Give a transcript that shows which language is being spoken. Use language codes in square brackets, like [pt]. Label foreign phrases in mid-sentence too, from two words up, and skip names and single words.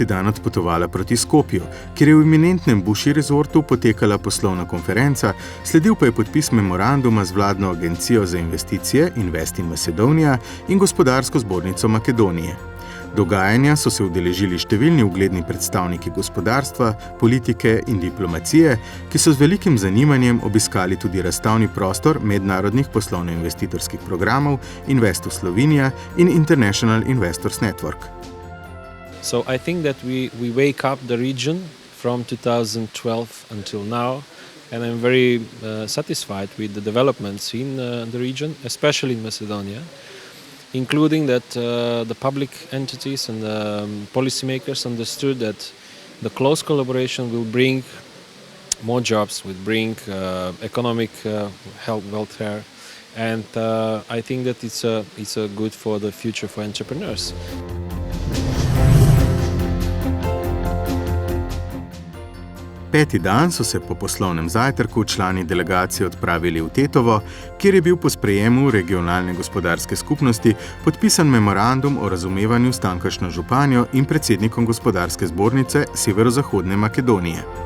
[sl] dan odpotovala proti Skopju, kjer je v eminentnem Buši resortu potekala poslovna konferenca, sledil pa je podpis memoranduma z vladno agencijo za investicije Invest in Macedonia in gospodarsko zbornico Makedonije. Dogajanja so se udeležili številni ugledni predstavniki gospodarstva, politike in diplomacije, ki so z velikim zanimanjem obiskali tudi razstavni prostor mednarodnih poslovno-investitorskih programov Investu Slovenija in International Investors Network. [en] So I think that we wake up the region from 2012 until now, and I'm very satisfied with the developments in the region, especially in Macedonia, including that the public entities and the policymakers understood that the close collaboration will bring more jobs, will bring economic health, welfare, and I think that it's a good for the future for entrepreneurs. [sl] Peti dan so se po poslovnem zajtrku člani delegacije odpravili v Tetovo, kjer je bil po sprejemu regionalne gospodarske skupnosti podpisan memorandum o razumevanju s tamkajšnjo županjo in predsednikom gospodarske zbornice Severozahodne Makedonije.